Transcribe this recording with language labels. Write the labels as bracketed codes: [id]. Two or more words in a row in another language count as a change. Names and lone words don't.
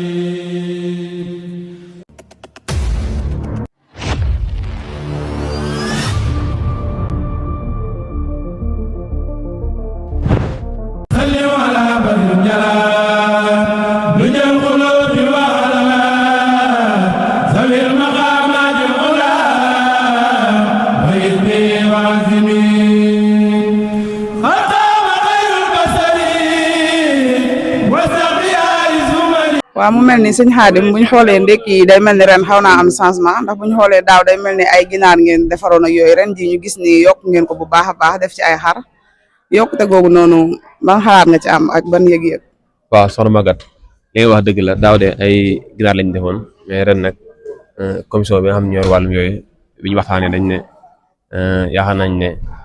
[ar] صل على بدر الجلال دنيا القلوب وعلى ذوي المقامات العلى وإذني وعزمي خطاب خير البشر وسقيا الزمر. [wo] waaw mu mel ni sëñ Xaadim bu ñu xoolee ndekki yi day mel ni ren xaw naa am changement ndax bu ñu xoolee daaw day mel ni ay ginaar ngeen defaroon ak yooyu ren ji ñu gis ni yokk ngeen ko bu baax a baax def ci ay xar yokkute googu noonu ban xalaat nga ci am ak ban yëg-yëg. waaw soxna Maguette li nga wax dëgg la daaw de ay ginaar lañ defoon mais ren nag commission bi nga xam ne ñoo wàllum yooyu bi ñu waxtaanee dañ ne yaakaar nañ ne